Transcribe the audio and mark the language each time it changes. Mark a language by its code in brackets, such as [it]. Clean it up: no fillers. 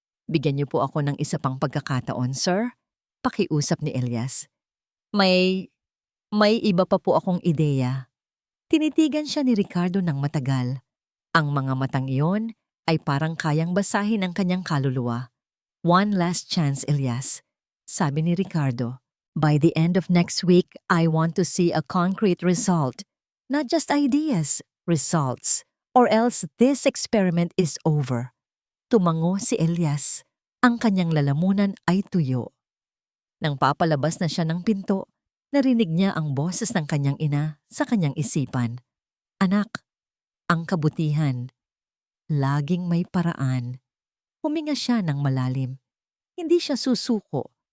[tl] Bigyan niyo po ako ng isa pang pagkakataon, sir. Pakiusap ni Elias. May iba pa po akong ideya. Tinitigan siya ni Ricardo ng matagal. Ang mga matang iyon ay parang kayang basahin ang kanyang kaluluwa. [en] One last chance, Elias. [tl] Sabi ni Ricardo. [en] By the end of next week, I want to see a concrete result. Not just ideas, results. Or else this experiment is over. [tl] Tumango si Elias. Ang kanyang lalamunan ay tuyo. Nang papalabas na siya ng pinto, narinig niya ang boses ng kanyang ina sa kanyang isipan. Anak, ang kabutihan. Laging may paraan. Huminga siya ng malalim. Hindi siya susuko.